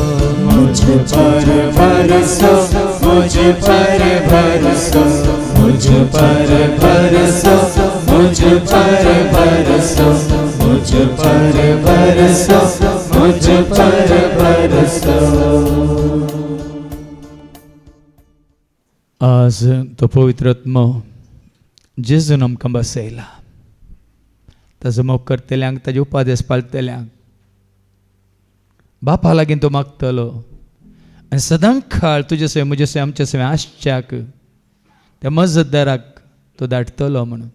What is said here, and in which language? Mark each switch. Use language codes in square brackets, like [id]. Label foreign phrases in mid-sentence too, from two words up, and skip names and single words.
[hi] मुझ पर बरसो, मुझ पर बरसो, मुझ पर बरसो, मुझ पर बरसो, मुझ पर बरसो, मुझ पर बरसो। [kok] आज तो पवित्र आत्मा जेजून आमकां बसयला, ताजो मोग करतल्यांक, ताजे उपादेश पाळटल्यांक बापा लागीं तो मागतलो आनी सदांकाळ तुजे सवय म्हजे सवय आमचे सवय आसच्याक त्या मजतदाराक तो धाडटलो म्हणून.